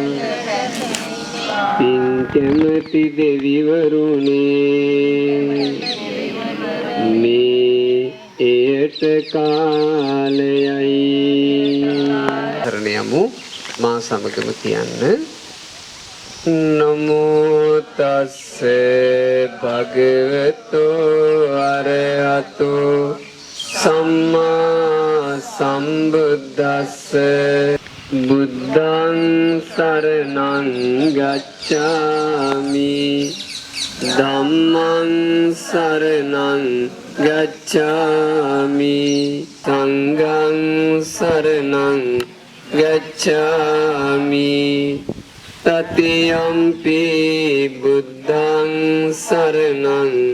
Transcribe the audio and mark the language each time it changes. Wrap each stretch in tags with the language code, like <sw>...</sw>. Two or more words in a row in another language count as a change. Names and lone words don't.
<si>පින් කැමති දෙවිවරුනේ මේ එයට කාලයයි කරණයමු මා සමගම කියන්න</si> <pi>නමෝ තස්ස භගවතෝ අරහතෝ සම්මා සම්බුද්දස්ස බුද්ධං සරණං ගච්ඡාමි ධම්මං සරණං ගච්ඡාමි සංඝං සරණං ගච්ඡාමි තතියම්පි බුද්ධං සරණං</pi>